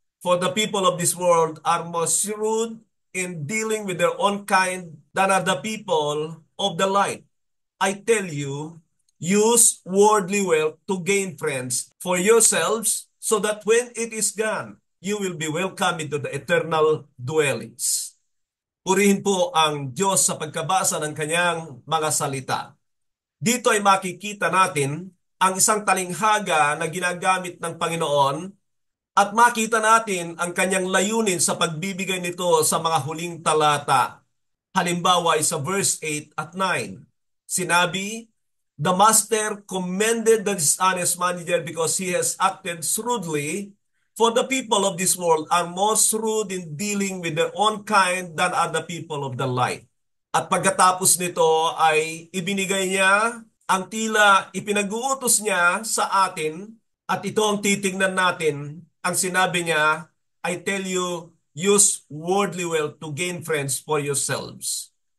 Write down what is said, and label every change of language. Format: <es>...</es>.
<en>For the people of this world are more shrewd in dealing with their own kind than are the people of the light. I tell you, use worldly wealth to gain friends for yourselves, so that when it is gone, you will be welcomed into the eternal dwellings.'"</en> <tl>Purihin po ang Diyos sa pagkabasa ng kanyang mga salita. Dito ay makikita natin ang isang talinghaga na ginagamit ng Panginoon at makita natin ang kanyang layunin sa pagbibigay nito sa mga huling talata. Halimbawa ay sa verse 8 at 9. Sinabi,</tl> <en>"The master commended the dishonest manager because he has acted shrewdly, for the people of this world are more shrewd in dealing with their own kind than are the people of the light."</en> <tl>At pagkatapos nito ay ibinigay niya ang tila ipinag-uutos niya sa atin, at ito ang titingnan natin. Ang sinabi niya,</tl> <en>"I tell you, use worldly wealth to gain friends for yourselves."</en>